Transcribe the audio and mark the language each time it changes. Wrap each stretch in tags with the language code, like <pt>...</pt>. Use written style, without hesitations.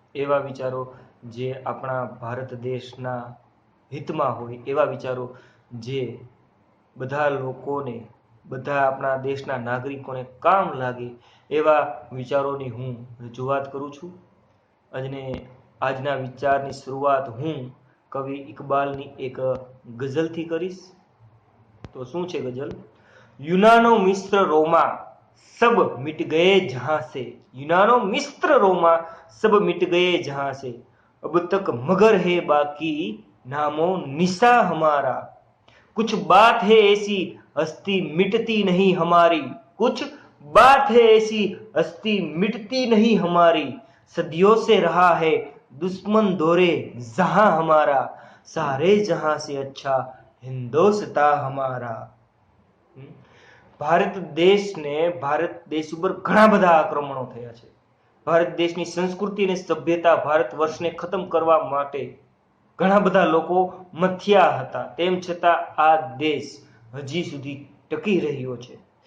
<gu>એવા વિચારો જે આપણા ભારત દેશના હિતમાં હોય, એવા વિચારો જે બધા લોકોને, બધા આપણા દેશના નાગરિકોને કામ લાગે, એવા વિચારોની હું રજૂઆત કરું છું. અને આજના વિચારની શરૂઆત હું કવિ ઇકબાલની એક ગઝલથી કરીશ. તો શું છે ગઝલ?</gu> <hi>यूनानो मिस्र रोमा सब मिट गए जहां से, यूनानो मिस्र रोमा सब मिट गए जहां से, अब तक मगर है बाकी नामो निशा हमारा, कुछ बात है ऐसी हस्ती मिटती नहीं हमारी, कुछ बात है ऐसी हस्ती मिटती नहीं हमारी, सदियों से रहा है दुश्मन दौरे जहां हमारा, सारे जहां से अच्छा हिंदोस्तां हमारा.</hi> <gu>ભારત દેશ ઉપર ઘણા બધા આક્રમણો થયા છે. ભારત દેશની સંસ્કૃતિ અને સભ્યતા, ભારત વર્ષને ખતમ કરવા માટે ઘણા બધા લોકો મથ્યા હતા. તેમ છતાં આ દેશ હજી સુધી ટકી રહ્યો છે.</gu>